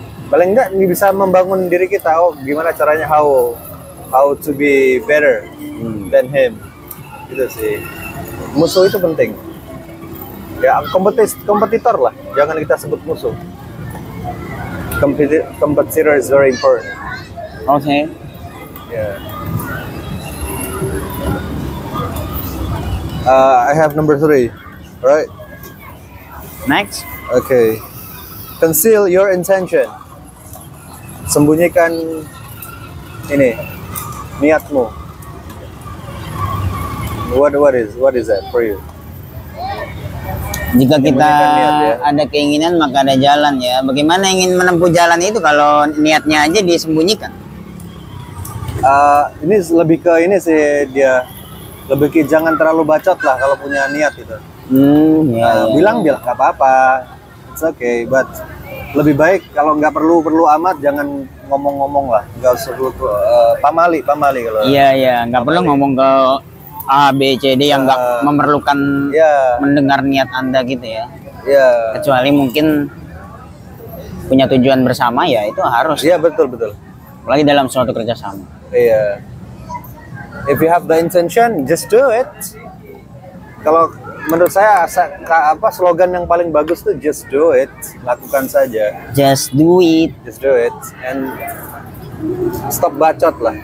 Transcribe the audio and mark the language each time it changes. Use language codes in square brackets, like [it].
[id] Paling nggak bisa membangun diri kita. Oh, gimana caranya [en] how to be better than him. [id] Gitu sih. Musuh itu penting. Ya kompetitor lah. Jangan kita sebut musuh. [en] Competitor is very important. Okay. Yeah. I have number 3, right? Next. Okay. Conceal your intention. [id] Sembunyikan ini niatmu. [en] What is that for you? [id] Jika kita niat, ya. ada keinginan maka ada jalan ya. Bagaimana ingin menempuh jalan itu kalau niatnya aja disembunyikan? Ini lebih ke ini sih, dia lebih ke jangan terlalu bacot lah kalau punya niat itu. Bilang nggak apa-apa, [en] it's okay, but [id] lebih baik kalau nggak perlu amat jangan ngomong-ngomong lah, nggak usah pamali kalau. Iya, nggak perlu ngomong ke A, B, C, D yang nggak memerlukan mendengar niat Anda gitu ya. Iya. Kecuali mungkin punya tujuan bersama ya itu harus. Iya, betul. Apalagi dalam suatu kerjasama. Iya. [en] If you have the intention, just do it. [id] Kalau menurut saya slogan yang paling bagus tuh [en] just do it, [id] lakukan saja. [en] Just do it. Just do it and stop bacot lah.